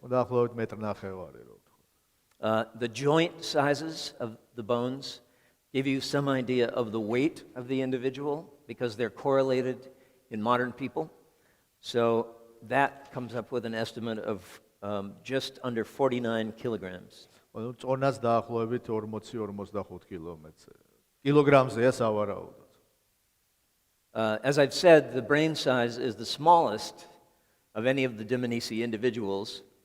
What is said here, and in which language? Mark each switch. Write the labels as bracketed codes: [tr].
[en] The joint sizes of the bones give you some idea of the weight of the individual because they're correlated in modern people. So that comes up with an estimate of just under 49 kilograms. [ka] წონას დაახლოებით 40-45 კილოგრამზეა სავარაუდოდ. [en] As I've said, the brain size is the smallest of any of the Dmanisi individuals.